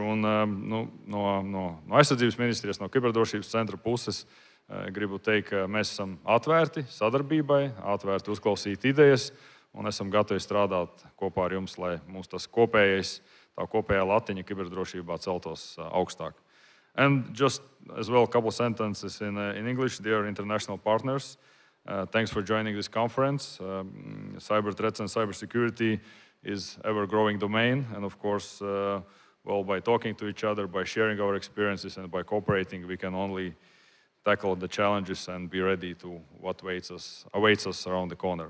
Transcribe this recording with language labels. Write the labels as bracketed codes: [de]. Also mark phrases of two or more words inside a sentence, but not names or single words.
[lv] Un, no aizsardzības ministrijas, no kiberdrošības centra puses gribu teikt, ka mēs esam atvērti sadarbībai, atvērti uzklausīt idejas un esam gatavi strādāt kopā ar jums, lai mums tas tā kopējā latiņa kiberdrošībā celtos augstāk. [en] And just as well, a couple sentences in English. Dear international partners, thanks for joining this conference. Cyber threats and cybersecurity is ever-growing domain, and of course, by talking to each other, by sharing our experiences, and by cooperating, we can only tackle the challenges and be ready to what awaits us around the corner.